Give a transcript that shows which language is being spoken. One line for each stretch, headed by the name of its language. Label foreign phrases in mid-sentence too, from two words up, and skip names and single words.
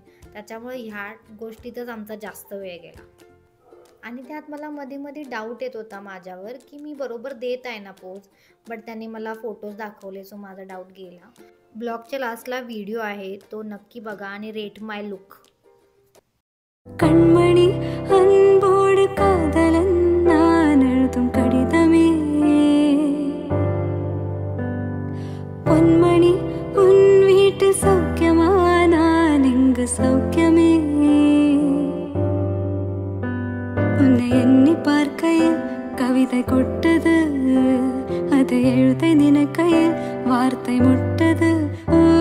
Marathi: त्याच्यामुळे ह्या गोष्टीतच आमचा जास्त वेळ गेला. आणि त्यात मला मध्ये डाऊट येत होता माझ्यावर की मी बरोबर देत आहे ना पोज. बट त्यांनी मला फोटोज दाखवले, सो माझा डाऊट गेला. ब्लॉगच्या लास्टला व्हिडिओ आहे, तो नक्की बघा आणि
English: rate my look.
Tamil: கண்மணி அன்போடு காதலன் நான் எழுதும் கடிதமே, பொன்மணி உன் வீட்டு சௌக்கியமா நான் இங்கு சௌக்கியமே, உன்னை எண்ணி பார்க்கையில் கவிதை கொட்டது, அதை எழுத நினைக்கையில் வார்த்தை முட்டது.